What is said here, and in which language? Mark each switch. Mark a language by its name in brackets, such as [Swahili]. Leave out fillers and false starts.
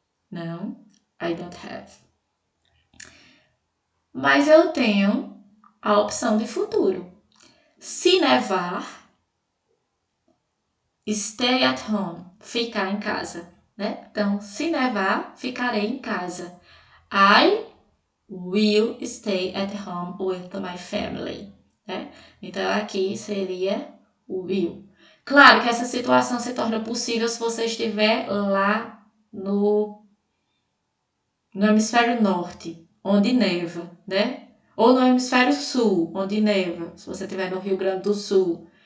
[English] Não, I don't have. [Portuguese] Mas eu tenho a opção de futuro. Se nevar, [English] stay at home, [Portuguese] ficar em casa, né? Então, se nevar, ficarei em casa. [English] I will stay at home with my family, né? [Portuguese] Então, aqui seria will. Claro que essa situação se torna possível se você estiver lá no hemisfério norte, onde neva, né? Ou no hemisfério sul, onde neva, se você estiver no Rio Grande do Sul.